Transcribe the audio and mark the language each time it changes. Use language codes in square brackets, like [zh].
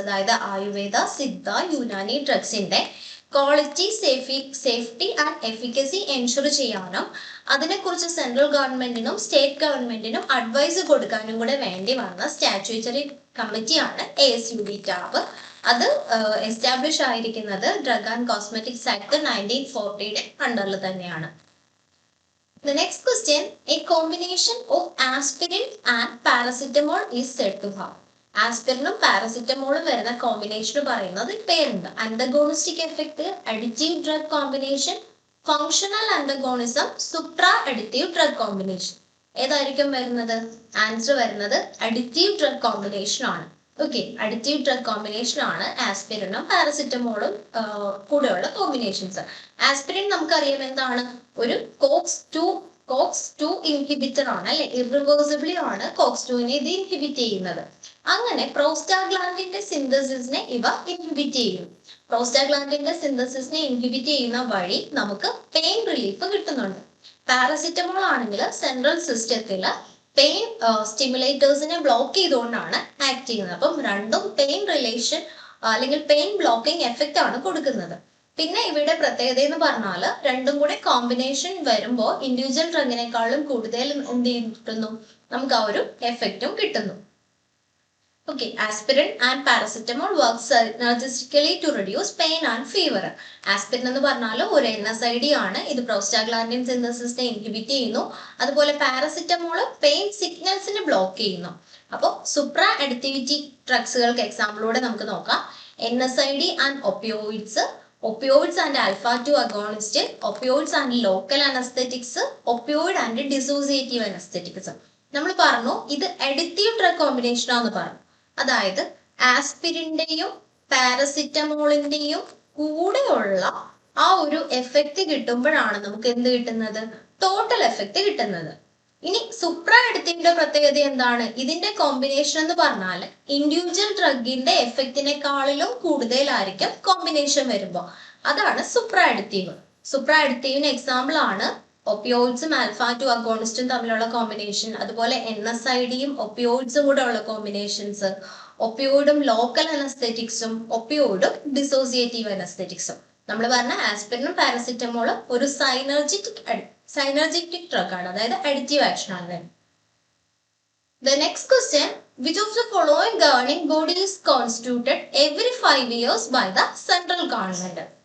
[ml] അതായത് Ayurveda, Siddha, Unani ഡ്രഗ്സിന്റെ quality, safety and efficacy ensure ചെയ്യാനും അതിനെക്കുറിച്ച് സെൻട്രൽ ഗവൺമെന്റിനും സ്റ്റേറ്റ് ഗവൺമെന്റിനും അഡ്വൈസ് കൊടുക്കാനും കൂടെ വേണ്ടി വന്ന സ്റ്റാറ്റ്യൂട്ടറി കമ്മിറ്റിയാണ് ASUD ടാബ്. അത് എസ്റ്റാബ്ലിഷ് ആയിരിക്കുന്നത് ഡ്രഗ് ആൻഡ് കോസ്മെറ്റിക്സ് ആക്ട് 1940 അണ്ടറിൽ തന്നെയാണ്. [en] The next question, a combination of aspirin and paracetamol is said to have. [ml] ആസ്പിരിനും പാരസിറ്റമോളും വരുന്ന കോമ്പിനേഷൻ പറയുന്നത് പേരുണ്ട്. അന്തഗോണിസ്റ്റിക് effect, additive drug combination, functional അന്തഗോണിസം, സുപ്രാ additive drug combination. ഏതായിരിക്കും വരുന്നത്? ആൻസർ വരുന്നത് അഡിറ്റീവ് ഡ്രഗ് കോമ്പിനേഷൻ ആണ്. ഓക്കെ, അഡിറ്റീവ് ഡ്രഗ് കോമ്പിനേഷൻ ആണ് ആസ്പിരിനും പാരസിറ്റമോളും കൂടെയുള്ള കോമ്പിനേഷൻസ്. ആസ്പിരിൻ നമുക്കറിയാം എന്താണ്, ഒരു COX-2 ഇൻഹിബിറ്റർ ആണ് അല്ലെ. ഇറിവേഴ്സിബിളി ആണ് COX-2നെ ഇത് ഇൻഹിബിറ്റ് ചെയ്യുന്നത്. അങ്ങനെ പ്രോസ്റ്റാഗ്ലാൻഡിന്റെ സിന്തസിസിനെ ഇവ ഇൻഹിബിറ്റ് ചെയ്യും. പ്രോസ്റ്റാഗ്ലാൻഡിന്റെ സിന്തസിസിനെ ഇൻഹിബിറ്റ് ചെയ്യുന്ന വഴി നമുക്ക് പെയിൻ റിലീഫ് കിട്ടുന്നുണ്ട്. പാരസിറ്റമോൾ ആണെങ്കിൽ സെൻട്രൽ സിസ്റ്റത്തിൽ പെയിൻ സ്റ്റിമുലേറ്റേഴ്സിനെ ബ്ലോക്ക് ചെയ്തുകൊണ്ടാണ് ആക്ട് ചെയ്യുന്നത്. അപ്പം രണ്ടും പെയിൻ റിലേഷൻ അല്ലെങ്കിൽ പെയിൻ ബ്ലോക്കിംഗ് എഫക്റ്റ് ആണ് കൊടുക്കുന്നത്. പിന്നെ ഇവിടെ പ്രത്യേകത എന്ന് പറഞ്ഞാൽ രണ്ടും കൂടെ കോമ്പിനേഷൻ വരുമ്പോൾ ഇൻഡിവിജ്വൽ ഡ്രഗിനേക്കാളും കൂടുതൽ എന്ത് കിട്ടുന്നു, നമുക്ക് ആ ഒരു എഫക്റ്റും കിട്ടുന്നു. [en] Okay, aspirin and paracetamol work synergistically to reduce pain and fever. [ml] Aspirin എന്ന് പറഞ്ഞാൽ ഒരു NSAID ആണ്. ഇത് പ്രോസ്റ്റാഗ്ലാൻഡിൻ സിന്തസിസിനെ ഇൻഹിബിറ്റ് ചെയ്യുന്നു. അതുപോലെ പാരസിറ്റമോൾ പെയിൻ സിഗ്നൽസിനെ ബ്ലോക്ക് ചെയ്യുന്നു. അപ്പോൾ സുപ്ര അഡിക്റ്റിവിറ്റി ഡ്രഗ്സുകൾക്ക് എക്സാമ്പിളോടെ നമുക്ക് നോക്കാം. [en] NSAID and opioids, opioids and alpha-2 agonist, opioids and local anesthetics, opioid and dissociative anesthetics. [ml] നമ്മൾ പറഞ്ഞു ഇത് അഡിക്റ്റീവ് ഡ്രഗ് കോമ്പിനേഷൻ ആണെന്ന് പറഞ്ഞു. അതായത് ആസ്പിരിന്റെയും പാരസിറ്റമോളിന്റെയും കൂടെയുള്ള ആ ഒരു എഫക്റ്റ് കിട്ടുമ്പോഴാണ് നമുക്ക് എന്ത് കിട്ടുന്നത്? ടോട്ടൽ എഫക്റ്റ് കിട്ടുന്നത്. ഇനി സുപ്ര അഡിക്റ്റീവിന്റെ പ്രത്യേകത എന്താണ്? ഇതിന്റെ കോമ്പിനേഷൻ എന്ന് പറഞ്ഞാൽ ഇൻഡിവിജ്വൽ ഡ്രഗിന്റെ എഫക്റ്റിനെക്കാളിലും കൂടുതലായിരിക്കും കോമ്പിനേഷൻ വരുമ്പോൾ. അതാണ് സുപ്ര അഡിക്റ്റീവ്. സുപ്ര അഡിക്റ്റീവിന് എക്സാമ്പിൾ ആണ് ഒപ്പിയോയിഡ്സും ആൽഫ-2 അഗോണിസ്റ്റും തമ്മിലുള്ള കോമ്പിനേഷൻ, അതുപോലെ NSAIDയും ഒപ്പിയോയിഡ്സും കൂടെ ഉള്ള കോമ്പിനേഷൻസ്, ഒപ്പിയോയിഡും ലോക്കൽ അനസ്തെറ്റിക്സും ഒപ്പിയോയിഡും ഡിസോസിയേറ്റീവ് അനസ്തെറ്റിക്സും. നമ്മൾ പറഞ്ഞ ആസ്പിരിനും പാരസിറ്റമോളും ഒരു സൈനർജിറ്റിക് ഡ്രഗ് ആണ്, അതായത് അഡിറ്റീവ് ആക്ഷൻ ആണ്. [en] The next question, which of the following governing body is constituted every 5 years by the central government?